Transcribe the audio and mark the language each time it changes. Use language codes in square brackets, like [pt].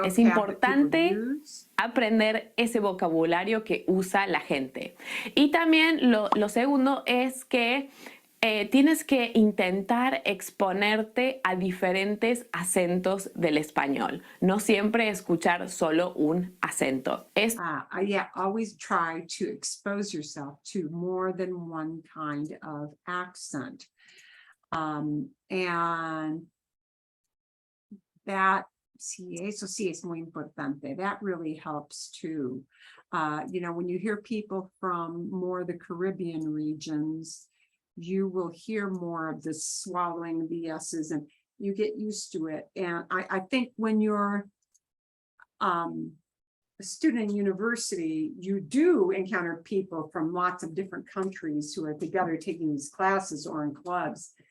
[es] Es importante aprender ese vocabulario que usa la gente. Y también lo segundo es que tienes que intentar exponerte a diferentes acentos del español. No siempre escuchar solo un acento. [en] Yeah, always try to expose yourself to more than one kind of accent. And that, [es] sí, eso sí es muy importante. [en] That really helps too. You know, when you hear people from more the Caribbean regions, you will hear more of this swallowing the S's and you get used to it. And I think when you're a student in university, you do encounter people from lots of different countries who are together taking these classes or in clubs.